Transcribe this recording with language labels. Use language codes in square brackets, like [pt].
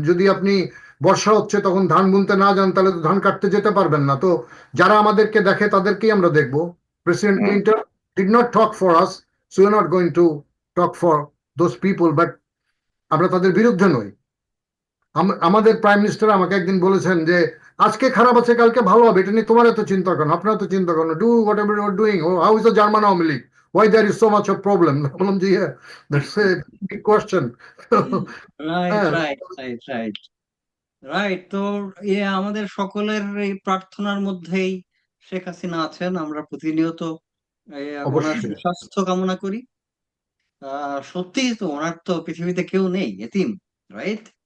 [bn] যদি আপনি বর্ষা হচ্ছে তখন ধান বুনতে না যান, তাহলে তো ধান কাটতে যেতে পারবেন না। তো যারা আমাদেরকে দেখে তাদেরকেই আমরা দেখবো। [en] president Clinton did not talk for us, so we're not going to talk for those people, but [bn] আমরা তাদের বিরুদ্ধে নই। আমাদের প্রাইম মিনিস্টার আমাকে একদিন বলেছেন যে আজকে খারাপ আছে কালকে ভালো হবে, এটা নিয়ে তোমার এত চিন্তা করেন, আপনারা তো চিন্তা করেন, [en] Do whatever you are doing, how is the German Awami League, why there is so much of problem? [bn] বললাম যে [en] that's a big question. Right [bn] হ্যাঁ, [en] Right right right right. [bn] তো আমাদের সকলের এই প্রার্থনার মধ্যেই শেখ হাসিনা আছেন। আমরা প্রতিনিয়ত ওনার অবশ্যই। সুস্বাস্থ্য কামনা করি। সত্যিই তো ওনার তো পৃথিবীতে কেউ নেই, এতিম, রাইট?